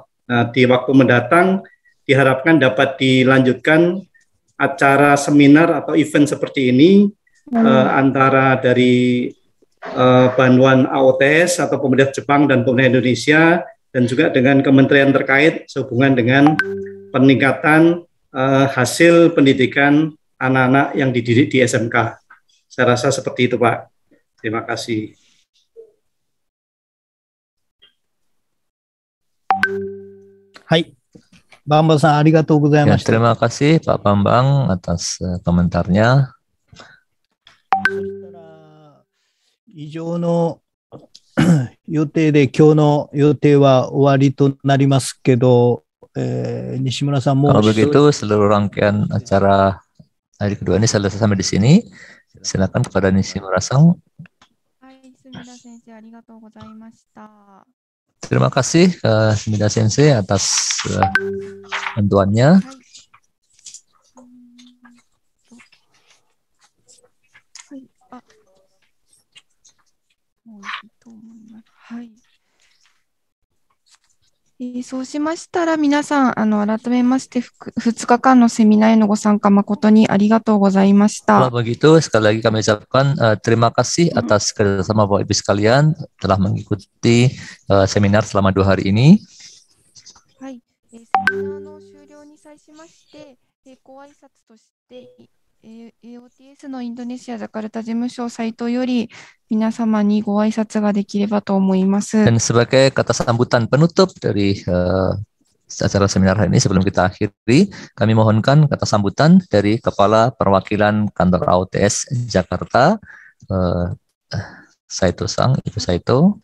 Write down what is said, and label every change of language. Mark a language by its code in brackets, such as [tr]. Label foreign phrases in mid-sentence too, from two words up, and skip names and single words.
[id] Nah, di waktu mendatang diharapkan dapat dilanjutkan acara seminar atau event seperti ini antara dari bantuan AOTS atau pemerintah Jepang dan pemerintah Indonesia dan juga dengan kementerian terkait sehubungan dengan peningkatan hasil pendidikan anak-anak yang dididik di SMK. Saya rasa seperti itu, Pak. Terima kasih. [ja] Hai. Bambang-san、ありがとうございました. [id] Terima kasih Pak Bambang atas komentarnya. [ja] 以上の予定で今日の予定は終わりとなりますけど、西村さんも [id] Kalau begitu seluruh rangkaian acara hari kedua ini selesai sampai di sini. Silakan kepada Nishimura-san. Terima kasih ke Sumida Sensei atas bantuannya. [ja] Hai. そうしましたら皆さん改めまして2日間のセミナーへのご参加誠にありがとうございました。 [id] Kalau begitu sekali lagi kami ucapkan terima kasih atas kerjasama Bapak Ibu sekalian telah mengikuti seminar selama 2 hari ini. [ja] はい、セミナーの終了に際しましてご挨拶としてAOTS のインドネシアジャカルタ事務所サイトより皆様にご挨拶ができればと思います。 [id] Dan sebagai kata sambutan penutup dari acara seminar hari ini. Sebelum kita akhiri, kami mohonkan kata sambutan dari Kepala Perwakilan Kantor AUTS Jakarta, Saito Sang, Ibu Saito.